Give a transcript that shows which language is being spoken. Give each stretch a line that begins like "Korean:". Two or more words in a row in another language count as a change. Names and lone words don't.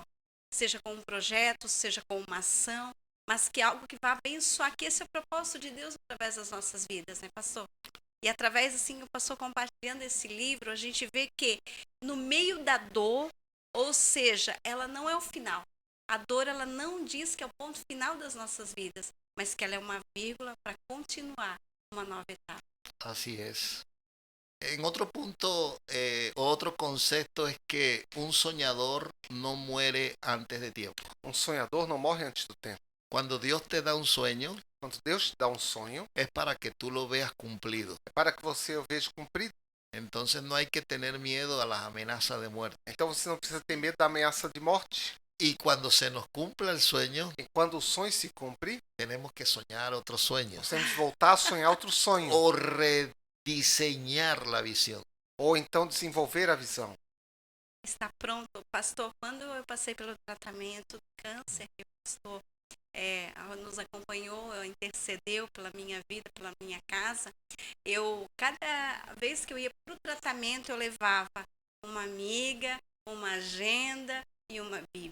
Portuguese: Seja com um projeto, seja com uma ação, mas que algo que vá abençoar, que esse é o propósito de Deus através das nossas vidas, né, pastor? E através, assim, o pastor compartilhando esse livro, a gente vê que no meio da dor, ou seja, ela não é o final. A dor, ela não diz que é o ponto final das nossas vidas, mas que ela é uma vírgula para continuar uma nova etapa.
Spanish: Así es. En otro punto, otro concepto es que un soñador no muere antes de tiempo.
Portuguese: Um sonhador não morre antes do tempo.
Spanish: Cuando Dios te da un sueño,
Portuguese: Quando Deus te dá um sonho,
Spanish: es para que tú lo veas cumplido.
Portuguese: é para que você o veja cumprido.
Spanish: Entonces no hay que tener miedo a las amenazas de muerte.
Portuguese: Então você não precisa ter medo da ameaça de morte.
Spanish: Y cuando se nos cumpla el sueño,
Portuguese: E quando o sonho se cumprir,
Spanish: tenemos que soñar otros sueños
Portuguese: nós temos que voltar a sonhar outro sonho.
Spanish: o rediseñar la visión.
Portuguese: Ou então desenvolver a visão. Está pronto, pastor. Quando eu passei pelo tratamento do câncer, que o pastor nos acompanhou, intercedeu pela minha vida, pela minha casa, cada vez que eu ia para o tratamento, eu levava uma amiga, uma agenda e uma Bíblia.